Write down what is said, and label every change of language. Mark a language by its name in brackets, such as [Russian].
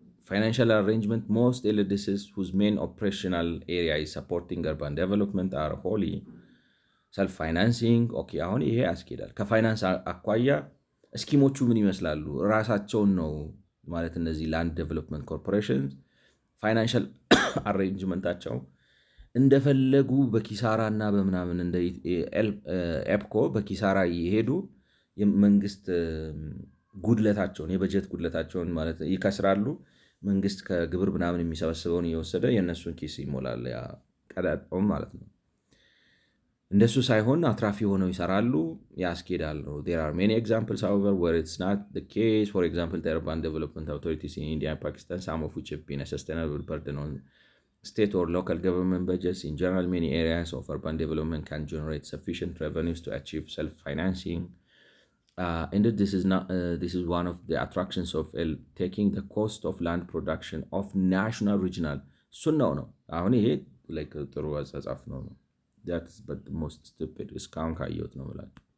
[English] financial arrangement most LDCs whose main operational area is supporting urban development are wholly self-financing. [Amharic] ኦኬ አሁን ይሄ ያስኬዳል። ከፋይናንስ አኳያ እስኪሞቹ ምን ይመስላሉ? ራሳቸውን ነው ማለት እነዚህ ላንድ ዴቨሎፕመንት ኮርፖሬሽን ፋይናንሻል አሬንጅመንታቸው እንደፈለጉ በኪሳራና በምናምን እንደ ኤፕኮ በኪሳራ እየሄዱ የመንግስት ጉድለታቸውን የበጀት ጉድለታቸውን ማለት ይከስራሉ። መንግስት ከግብር ምናምን የሚሰበስበውን እየወሰደ የእነሱን ኪስ ይሞላል፣ ያ ቀዳጣውም ማለት ነው። እንደሱ ሳይሆን አትራፊ ሆነው ይሰራሉ፣ ያስኬዳሉ። [English] there are many examples however where it's not the case. For example, the urban development authorities in India and Pakistan, some of which have been a sustainable burden on state or local government budgets. In general, many areas of urban development can generate sufficient revenues to achieve self-financing. And this is one of the attractions of taking the cost of land production of national regional sunnah no [Amharic] አሁን ይሄ like ጥሩ አጻጻፍ ነው። [English] that's but the most stupid [Amharic] እስካሁን ካየሁት ነው ማለት